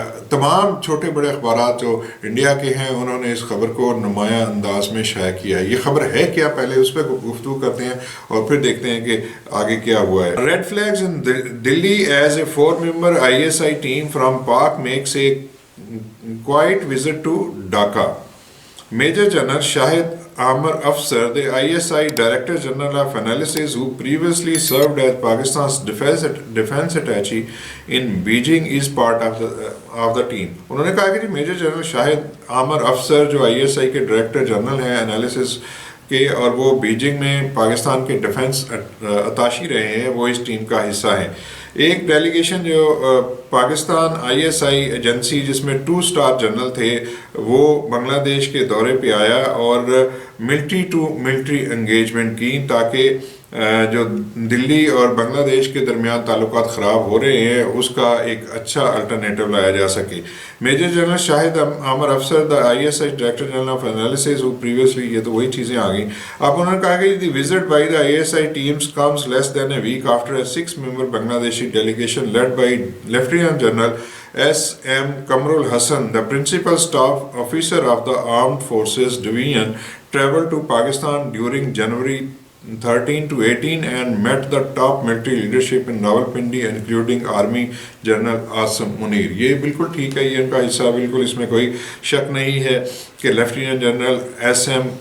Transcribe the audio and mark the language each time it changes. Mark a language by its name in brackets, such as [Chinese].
[Urdu] تمام چھوٹے بڑے اخبارات جو انڈیا کے ہیں انہوں نے اس خبر کو نمایاں انداز میں شائع کیا ہے۔ یہ خبر ہے کیا، پہلے اس پہ گفتگو کرتے ہیں اور پھر دیکھتے ہیں کہ آگے کیا ہوا ہے۔ [English] Red flags in Delhi as a 4-member ISI team from Pak makes a quiet visit to Dhaka۔ Major General Shahid Amar Afsar, the ISI Director General of Analysis, who previously served as Pakistan's defense attaché in Beijing, is part of the team. [Urdu] انہوں نے کہا کہ major general شاہد عامر افسر جو ISI کے director general ہیں analysis کے، اور وہ بیجنگ میں پاکستان کے ڈیفنس اتاشی رہے ہیں، وہ اس ٹیم کا حصہ ہیں. ایک ڈیلیگیشن جو پاکستان ISI ایجنسی جس میں 2 اسٹار جنرل تھے، وہ بنگلہ دیش کے دورے پہ آیا اور ملٹری ٹو ملٹری انگیجمنٹ کی، تاکہ جو دلی اور بنگلہ دیش کے درمیان تعلقات خراب ہو رہے ہیں اس کا ایک اچھا الٹرنیٹو لایا جا سکے. [English] major general Shahid Amir Afsar the ISI director general of analysis who previously, [Urdu] یہ تو وہی چیزیں آ گئیں. اب انہوں نے کہا کہ [English] The visit by the ISI team's comes less than a week after a 6 member Bangla delegation led by Lieutenant General S.M. Kamrul Hassan, the principal staff officer of the Armed Forces Division, traveled to Pakistan during January 13 to 18 and met the top military leadership in Rawalpindi, including Army General Asim Munir. [Urdu] یہ بالکل ٹھیک ہے، یہ ان کا حصہ، بالکل اس میں کوئی شک نہیں ہے کہ لیفٹیننٹ جنرل S.M.